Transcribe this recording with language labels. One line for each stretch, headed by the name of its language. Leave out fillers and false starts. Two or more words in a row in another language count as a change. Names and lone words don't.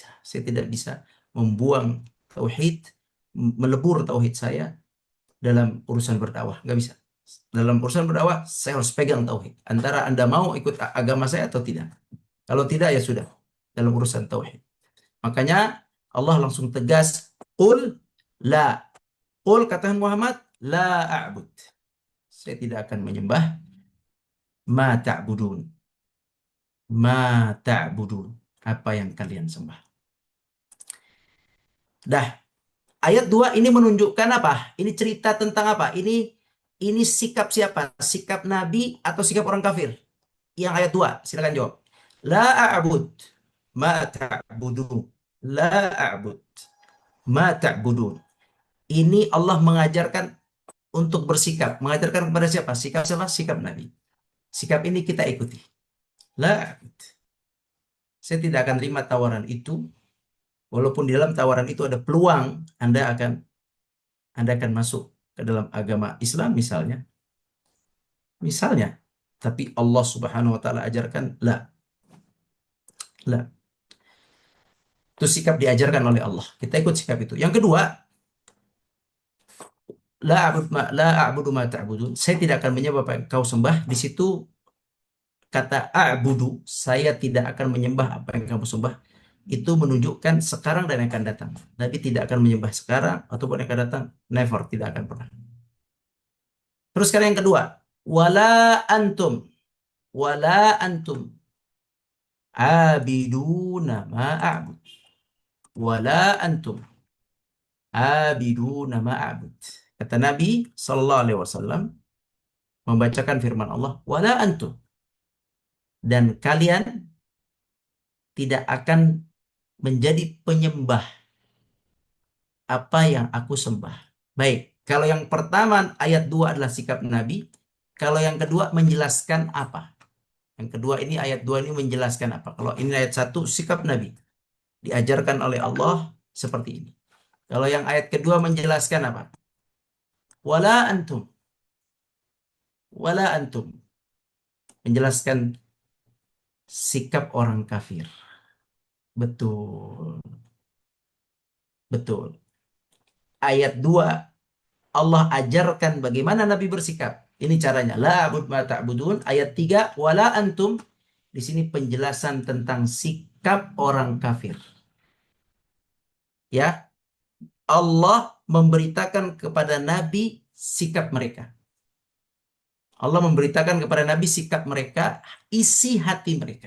Indonesian: Saya tidak bisa membuang tauhid, melebur tauhid saya dalam urusan berdakwah, nggak bisa. Dalam urusan berdakwah saya harus pegang tauhid. Antara Anda mau ikut agama saya atau tidak. Kalau tidak ya sudah, dalam urusan tauhid. Makanya Allah langsung tegas,
Arabic: قل لا. Qul,
Indonesian: katakan Muhammad,
Arabic: لا أعبد.
Indonesian: Saya tidak akan menyembah
Arabic: ما تعبدون. ما تعبدون.
Indonesian: Apa yang kalian sembah. Dah, ayat 2 ini menunjukkan apa? Ini cerita tentang apa? Ini sikap siapa? Sikap Nabi atau sikap orang kafir? Yang ayat 2, silakan jawab.
Arabic: لا أعبد ما تعبدون. لا أعبد ما تعبدون.
Indonesian: Ini Allah mengajarkan untuk bersikap. Mengajarkan kepada siapa? Sikap siapa? Sikap Nabi. Sikap ini kita ikuti.
Arabic: لا أعبد.
Indonesian: Saya tidak akan terima tawaran itu, walaupun di dalam tawaran itu ada peluang Anda akan masuk ke dalam agama Islam misalnya. Misalnya, tapi Allah
Arabic: سبحانه وتعالى
Indonesian: ajarkan la. La. Itu sikap diajarkan oleh Allah. Kita ikut sikap itu. Yang kedua,
Arabic: لا أعبد ما تعبدون.
Indonesian: Saya tidak akan menyembah apa yang kau sembah. Di situ kata a'budu, saya tidak akan menyembah apa yang kamu sembah. Itu menunjukkan sekarang dan yang akan datang. Nabi tidak akan menyembah sekarang ataupun yang akan datang. Never, tidak akan pernah. Terus sekarang yang kedua,
Arabic: ولا أنتم عابدون ما أعبد. ولا أنتم عابدون ما أعبد.
Indonesian: Kata Nabi
Arabic: صلى الله عليه وسلم
Indonesian: membacakan firman Allah,
Arabic: ولا أنتم,
Indonesian: dan kalian tidak akan menjadi penyembah apa yang aku sembah. Baik, kalau yang pertama ayat 2 adalah sikap Nabi, Kalau yang kedua menjelaskan apa? Yang kedua ini ayat 2 ini menjelaskan apa? Kalau ini ayat 1 sikap Nabi diajarkan oleh Allah seperti ini. Kalau yang ayat kedua menjelaskan apa?
Arabic: ولا أنتم ولا أنتم.
Indonesian: Menjelaskan sikap orang kafir. Betul. Betul. Ayat 2 Allah ajarkan bagaimana Nabi bersikap. Ini caranya.
Arabic: لا أعبد ما تعبدون. Ayat 3 ولا أنتم.
Indonesian: Di sini penjelasan tentang sikap orang kafir. Ya, Allah memberitakan kepada Nabi sikap mereka. Allah memberitakan kepada Nabi sikap mereka, isi hati mereka.